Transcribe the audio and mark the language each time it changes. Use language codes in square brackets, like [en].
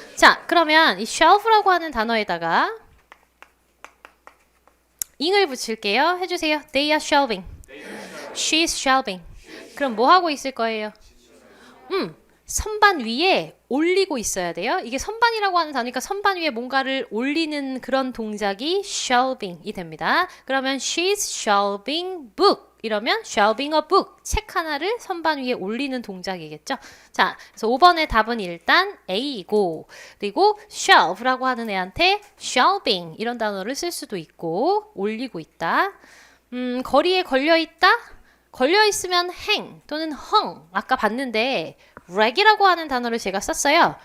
[ko] 자, 그러면 이 shelf라고 하는 단어에다가 ing을 붙일게요. 해주세요. [en] They are shelving. She's shelving. [ko] 그럼 뭐 하고 있을 거예요? 선반 위에 올리고 있어야 돼요. 이게 선반이라고 하는 단어니까 선반 위에 뭔가를 올리는 그런 동작이 shelving이 됩니다. 그러면 [en] she's shelving book. [ko] 이러면 [en] shelving a book. [ko] 책 하나를 선반 위에 올리는 동작이겠죠. 자, 그래서 5번의 답은 일단 A이고, 그리고 shelf라고 하는 애한테 shelving 이런 단어를 쓸 수도 있고, 올리고 있다. 거리에 걸려 있다? 걸려 있으면 hang 또는 hung. 아까 봤는데 rag이라고 하는 단어를 제가 썼어요.